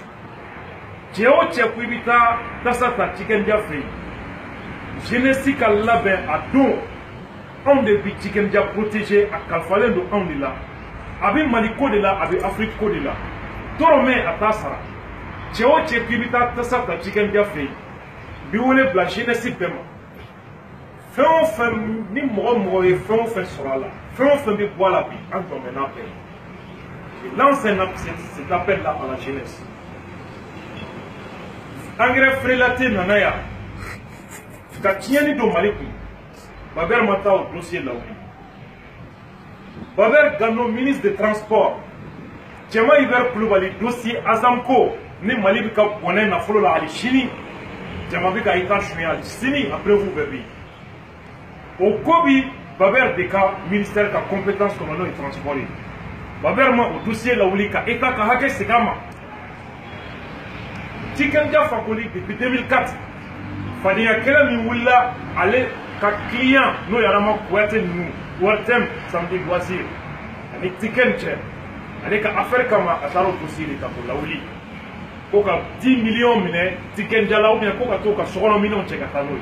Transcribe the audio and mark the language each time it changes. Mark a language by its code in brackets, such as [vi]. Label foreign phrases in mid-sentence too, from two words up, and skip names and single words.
[bm] Cɛ o cɛ ko i bɛ taa tasa ta Tikenja fɛ yen jeunesse ka labɛn a don anw de bi Tikenja protéger a kalifalen don anw de la a bɛ Mali ko de la a bɛ Afrique ko de la dɔrɔmɛ a t'a sara. Cɛ o cɛ ko i bɛ taa tasa ta Tikenja fɛ yen bi wele bila jeunesse bɛɛ ma fɛn o fɛn ni mɔgɔ ye fɛn o fɛn sɔrɔ a la fɛn o fɛn bɛ bɔ a la bi an jɔn bɛ n'a bɛɛ ye. [fr] Je lance cet appel là à la jeunesse. [bm] Engrais Freelaté nana ya ka tiɲɛni don Mali kun Baber ma taa o dossier la wuli. Baber Gano [fr] ministre de transport [bm] Cɛma Hubert Kulubali dossier Azamco ni Mali bɛ ka bɔnɛ nafolo la hali sini Cɛma bɛ ka i ta suɲɛ hali sini [fr] après vous [bm] bɛɛ bɛ yen. O ko bi Baber de ka ministère ka compétence kɔnɔ n'o ye transport ye. Baber ma o dossier la wuli ka État ka hakɛ segin a ma. Tikenja fakoli depuis 2004 fadenya kɛlɛ min wulila ale ka client n'o ye Adama Kuyate ninnu Wartem Samedi Loisir ani Tiken cɛ ale ka affaire kama a taara o dossier de ta k'o lawuli ko ka 10 millions minɛ Tikenja la [fr] ou bien [bm] ko ka t'o ka sokɔnɔ minɛnw cɛ ka taa n'o ye.